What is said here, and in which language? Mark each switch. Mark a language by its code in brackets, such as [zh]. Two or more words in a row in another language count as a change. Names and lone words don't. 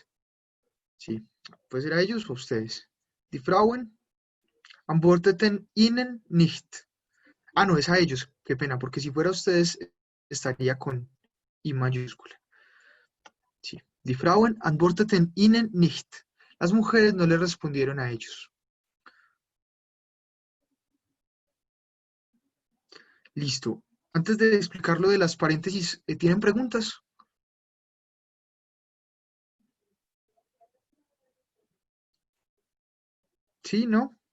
[es] Sí, puede ser a ellos o a ustedes. [de] Die Frauen antworteten ihnen nicht. [es] Ah, no, es a ellos. Qué pena, porque si fuera a ustedes estaría con I mayúscula. Sí. [de] Die Frauen antworteten ihnen nicht. [es] Las mujeres no le respondieron a ellos. Listo. Antes de explicar lo de las paréntesis, ¿tienen preguntas? Sí, ¿no?